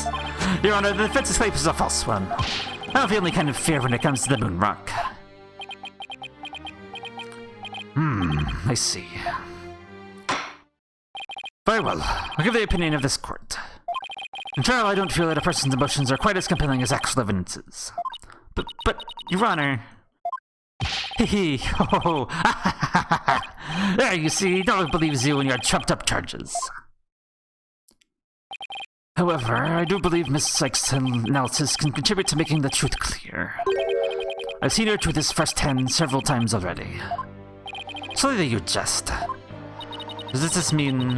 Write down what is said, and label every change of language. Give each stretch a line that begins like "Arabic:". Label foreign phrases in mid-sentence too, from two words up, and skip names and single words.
English: Your Honor, the defense's claim is a false one. I don't feel any kind of fear when it comes to the moon rock. I see. Very well. I'll give the opinion of this court. In trial, I don't feel that a person's emotions are quite as compelling as actual evidences. But, Your Honor... Hee ho ho! There, you see, no one believes you and your trumped-up charges. However, I do believe Miss Sykes' analysis can contribute to making the truth clear. I've seen her truth this firsthand several times already. Slowly you jest. Does this just mean...